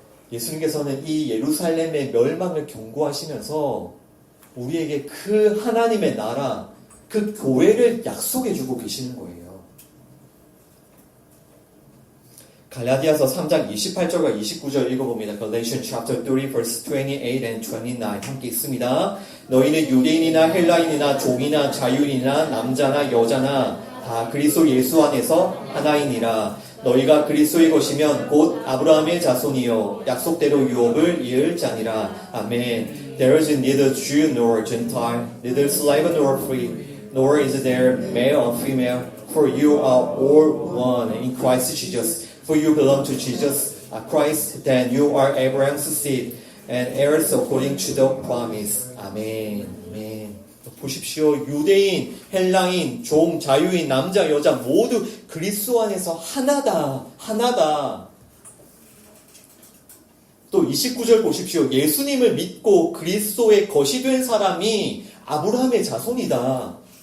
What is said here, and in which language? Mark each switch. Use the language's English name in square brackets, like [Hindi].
[Korean] 예수님께서는 이 예루살렘의 멸망을 경고하시면서 우리에게 그 하나님의 나라, 그 교회를 약속해 주고 계시는 거예요. 갈라디아서 3장 28절과 29절 읽어봅니다. [English] Galatians chapter 30 verse 28 and 29 [Korean] 함께 있습니다. 너희는 유대인이나 헬라인이나 종이나 자유인이나 남자나 여자나 다 그리스도 예수 안에서 하나이니라. 너희가 그리스도의 것이면 곧 아브라함의 자손이요 약속대로 유업을 이을 자니라. 아멘. [English] There is neither Jew nor Gentile, neither slave nor free, nor is there male or female, for you are all one in Christ Jesus. For you belong to Jesus Christ, then you are Abraham's seed and heirs according to the promise. [Korean] 아멘. 아멘. 보십시오. 유대인, 헬라인, 종, 자유인, 남자, 여자 모두 그리스도 안에서 하나다. 하나다. 또 29절 보십시오. 예수님을 믿고 그리스도의 것이 된 사람이 아브라함의 자손이다.